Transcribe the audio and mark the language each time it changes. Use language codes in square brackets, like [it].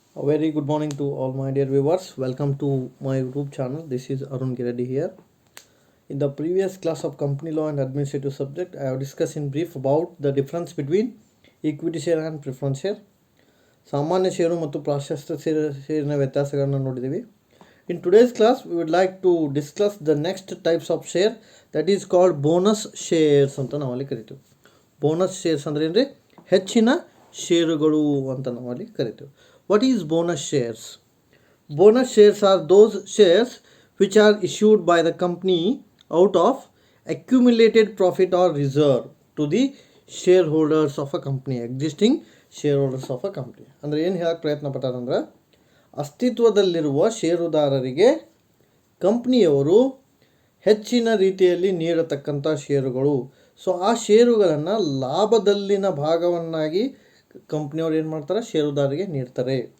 [en] A very good morning to all my dear viewers. Welcome to my YouTube channel. This is Arun Giredi here. In the previous class of company law and administrative subject, I have discussed in brief about the difference between equity share and preference share. [kn] ಸಾಮಾನ್ಯ ಷೇರು ಮತ್ತು ಪ್ರಾಶಸ್ತ್ಯ ಷೇರಿನ ವ್ಯತ್ಯಾಸಗಳನ್ನು ನೋಡಿದ್ದೀವಿ. [en] In today's class, we would like to discuss the next types of share that is called bonus shares [kn] ಅಂತ ನಾವಲ್ಲಿ ಕರಿತೀವಿ. Bonus shares ಅಂದರೆ ಏನ್ರಿ ಹೆಚ್ಚಿನ ಷೇರುಗಳು ಅಂತ ನಾವಲ್ಲಿ ಕರಿತೀವಿ. [en] What is bonus shares? Bonus shares are those shares which are issued by the company out of accumulated profit or reserve to the shareholders of a company, existing shareholders of a company. [kn] ಅಂದರೆ ಏನು ಹೇಳಕ್ಕೆ ಪ್ರಯತ್ನ ಪಟ್ಟಾರಂದ್ರೆ ಅಸ್ತಿತ್ವದಲ್ಲಿರುವ ಷೇರುದಾರರಿಗೆ ಕಂಪ್ನಿಯವರು ಹೆಚ್ಚಿನ ರೀತಿಯಲ್ಲಿ ನೀಡತಕ್ಕಂಥ ಷೇರುಗಳು. So ಆ ಷೇರುಗಳನ್ನು ಲಾಭದಲ್ಲಿನ ಭಾಗವನ್ನಾಗಿ ಕಂಪ್ನಿಯವ್ರು ಏನು ಮಾಡ್ತಾರೆ, ಷೇರುದಾರರಿಗೆ ನೀಡ್ತಾರೆ.